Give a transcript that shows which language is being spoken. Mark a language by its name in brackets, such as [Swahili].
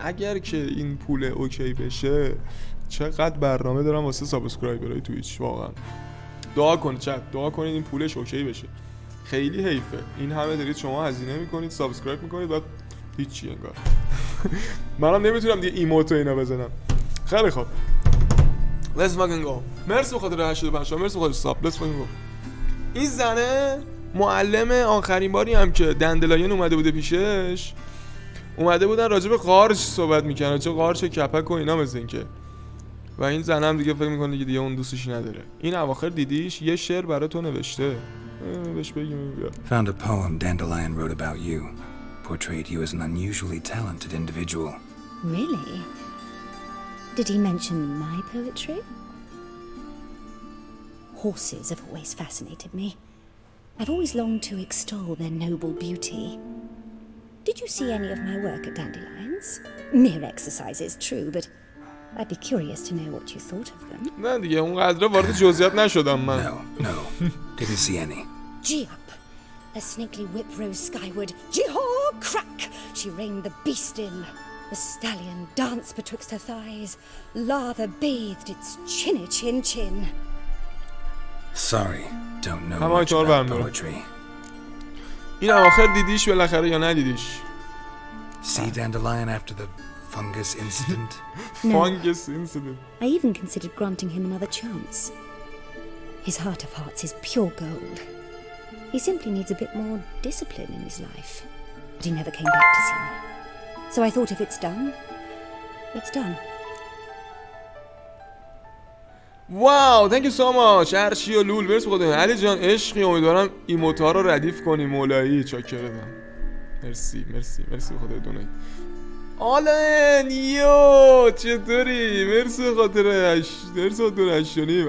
[Persian] اگر که این پول اوکی بشه چقدر برنامه دارم واسه سابسکرایبرای تویچ. واقعا دعا کنید، دعا کنید این پولش اوکی بشه. خیلی حیفه این همه دارید شما هزینه میکنید سابسکرایب میکنید بعد هیچی انگار. منم نمیتونم دیگه ایموت و اینا بزنم. خیلی خوب [English] Let's fucking go. [Persian] مرسی به خاطر 85. مرسی به خاطر ساب. [English] Let's fucking go. [Persian] این زنه معلم آخرین باری هم که دندلاین اومده بوده پیشش، اومده بودن راجع به قارچ صحبت میکنن، چه قارچ کپک و اینا مثل اینکه. و این زنه هم دیگه فکر میکنه دیگه اون دوستش نداره. این اواخر دیدیش یه شعر برای تو نوشته. بهش بگیم بیا. [English] Found a poem Dandelion wrote about you. Portrayed you as an unusually talented individual. Really? Did he mention my poetry? Horses have always fascinated me. I've always longed to extol their noble beauty. Did you see any of my work at Dandelions? Mere exercises, true, but I'd be curious to know what you thought of them. [Persian] نه دیگه اونقدر وارد جزئیات نشدم من. [English] No. Didn't see any. Gee up! A snakely whip rose skyward. Gee-haw! Crack! She reined the beast in. The stallion danced betwixt her thighs. Lather bathed its chinny chin. Sorry, don't know much about poetry. [Persian] این اواخر دیدیش بالاخره یا ندیدیش؟ [English] See Dandelion after the fungus incident? Fungus incident. I even considered granting him another chance. His heart of hearts is pure gold. He simply needs a bit more discipline in his life. But he never came back to see me. So I thought if it's done, it's done. [Persian] واو [English] thank you so much [Persian] ارشی و لول مرسی خدا. علی جان عشقی امیدوارم ایموتا رو ردیف کنی مولایی چاکرم. مرسی خدا دونای. آلن یو چطوری؟ مرسی خاطر مرسی دونشونیم.